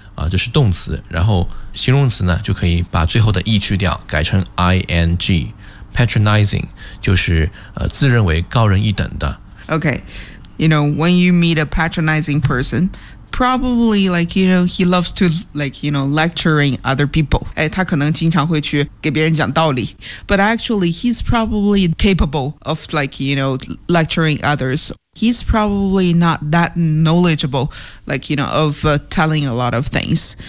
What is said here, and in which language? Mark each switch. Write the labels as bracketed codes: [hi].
[zh] 这是动词，然后形容词呢就可以把最后的 e 去掉，改成 ing。 patronizing 就是自认为高人一等的。 [en] Okay, you know, when you meet a patronizing person,Probably, like, you know, he loves to, like, you know, lecturing other people. [zh] 他可能经常会去给别人讲道理。 [en] But actually, he's probably capable of, like, you know, lecturing others. He's probably not that knowledgeable, like, you know, of telling a lot of things.